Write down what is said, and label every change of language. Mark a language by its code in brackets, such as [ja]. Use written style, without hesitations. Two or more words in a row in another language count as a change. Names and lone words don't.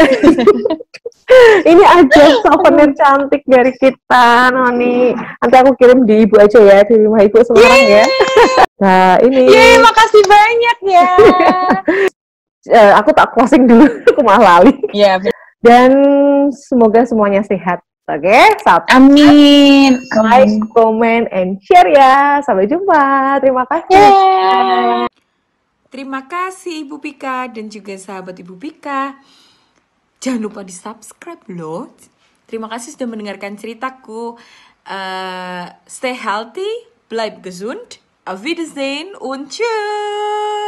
[id] Ini aja souvenir cantik dari kita, Noni. Nanti aku kirim di Ibu aja ya, di rumah Ibu Semarang ya. Nah ini. Makasih banyak ya. [jv] Aku tak closing dulu, aku malah lali. [id] Iya. Dan semoga semuanya sehat. Oke, amin. [en] Like, comment, and share ya. [id] Sampai jumpa. Terima kasih. Terima kasih Ibu Pika dan juga sahabat Ibu Pika. Jangan lupa di subscribe loh. Terima kasih sudah mendengarkan ceritaku. [en] Stay healthy, [de] bleib gesund. Auf Wiedersehen und tschüss.